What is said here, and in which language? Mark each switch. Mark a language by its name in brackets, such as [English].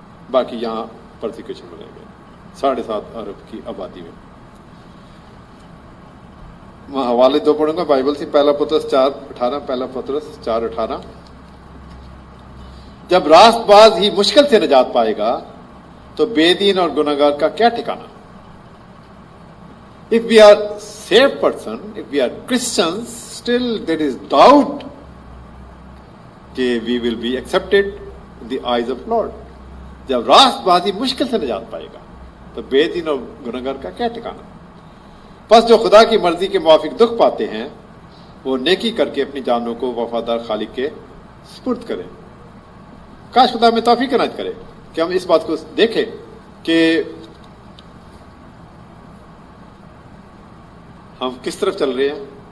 [Urdu] باقی یہاں پرسیکیوشن بنیں گے 7.5 ارب کی آبادی میں. میں حوالے 2 پڑھوں گا بائبل سے. پہلا پطرس 4:18. پہلا پطرس 4:18. جب راست باز ہی مشکل سے نجات پائے گا تو بے دین اور گناہگار کا کیا ٹھکانا. [English] If we are saved person, if we are Christians, still there is doubt that we will be accepted in the eyes of Lord. [Urdu] جب راست بازی مشکل سے نجات پائے گا تو بے دین اور گناہگار کا کیا ٹھکانا. پس جو خدا کی مرضی کے موافق دکھ پاتے ہیں وہ نیکی کر کے اپنی جانوں کو وفادار خالق کے سپرد کریں. کاش خدا میں توفیق عنایت کرے کہ ہم اس بات کو دیکھیں کہ ہم کس طرف چل رہے ہیں.